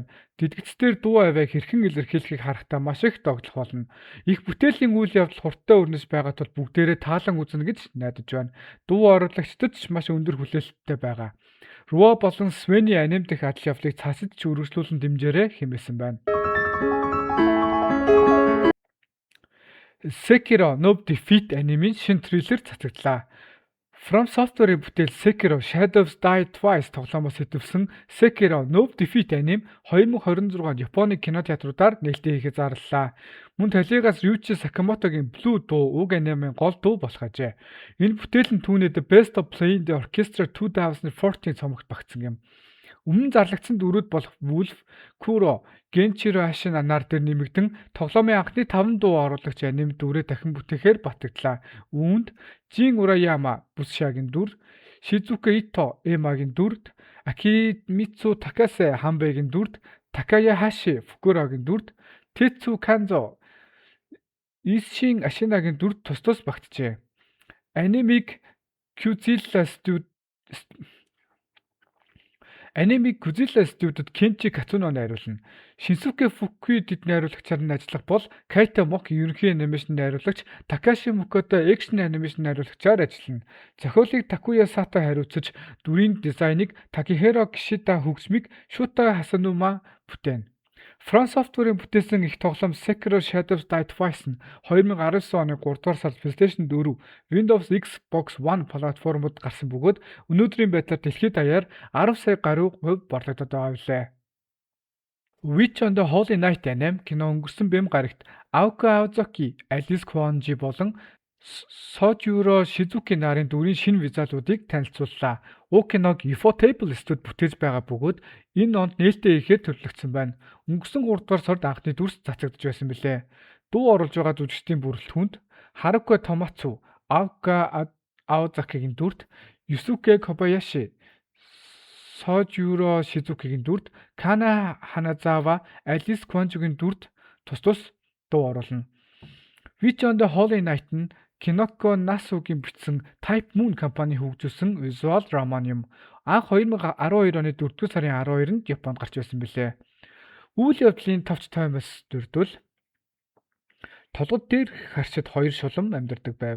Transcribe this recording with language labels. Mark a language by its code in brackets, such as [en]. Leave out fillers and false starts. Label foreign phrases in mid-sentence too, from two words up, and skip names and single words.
[mn] Дэлгэцээр дуу авиаг хэрхэн илэрхийлэхийг харахтаа маш их догтлох болно. Их бүтээлийн үйл явдал хурдтай өрнөж байгаа тул бүгдээрээ таалан үзнэ гэж найдаж байна. Дуу оруулагчдад ч маш өндөр хүлээлттэй байгаа. Руа болон Свений аним дэх адал явдлыг цаасд ч үргэлжлүүлэн дэмжээрэй хэмээсэн байна. Sekiro: No Defeat анимын шинэ трейлер цацагдлаа. From Software-ийн бүтээл Sekiro: Shadows Die Twice тоглоомоос сэтвсэн Sekiro: No Defeat аним 2026 онд Японы кинотеатруудаар нээлттэй хийхэд зарлалаа. Мөн талигаас Ryuichi Sakamotoгийн Blue дуу уг анимын гол дуу болох ажээ. Энэ бүтээл нь түүнээ The Best of Playing the Orchestra 2014 цомогт багтсан юм. Өмнө зарлагдсан дүрүүд болох Wolf, Kuro, Genshiro Ashin анаар дээр нэмэгдэн тоглоомын анхны 5 дуу оруулагч аним дүрээ дахин бүтээхээр батагдлаа. Үүнд Jin Urayama Bushiaгийн дүр, Shizuka Ito Emaгийн дүрд, Akimitsu Takase Hanbeiгийн дүрд, Takayahashi Fukuroгийн дүрд, Tetsu Kanzo Isshin Ashinaгийн дүрд тус багтжээ. Анимыг Qzilla студид Kenji Katsuno найруулна. Shinsuke Fukui дэд найруулагчаар нь ажиллах бол Kaito Moki ерөнхий анимашн найруулагч, Takashi Mukoto экшн анимашн найруулагчаар ажиллана. Зохиолыг Takuya Sato хариуцаж, дүрийн дизайныг Takehiro Kishida хөгжмийг Shuta Hasanuma бүтээн. From Software-ийн бүтээсэн их тоглоом Sekiro: Shadows Die Twice нь 2019 оны 3 дугаар сард PlayStation 4, Windows, Xbox One платформуд гарсан бөгөөд өнөөдрийн байдлаар дэлхийд даяар 10 сая гаруй хувь борлогдоод байгаа билээ. Witch on the Holy Night анime кино өнгөрсөн бэм гарагт Aoka Aozoki, Alice Kwonji болон Sojuro Shizuki нарын дүрийн шинэ визуалуудыг танилцууллаа. Уг киног Ufotable студид бүтээж байгаа бөгөөд энэ онд нээлттэй хийхээр төлөвлөгдсөн байна. Өнгөрсөн 3 дугаар сард анхны дүрс цацагдж байсан билээ. Дуу оруулж байгаа жүжигчдийн бүрэлдэхүүнд Haruka Tomatsu, Aoka Aozakiгийн дүрд, Yusuke Kobayashi, Sojuro Shizukигийн дүрд, Kana Hanazawa, Alice Kwonjiгийн дүрд тус дуу оруулна. Witch on the Holy Night нь Kinoko Nasuгийн бичсэн Type Moon компани хөгжүүлсэн visual роман юм. Анх 2012 оны 4 дугаар сарын 12-нд Японд гарч байсан билээ. Үйл явдлын товч таймаас дүрдвэл толгод дээр харшид 2 шулам амьдардаг байв.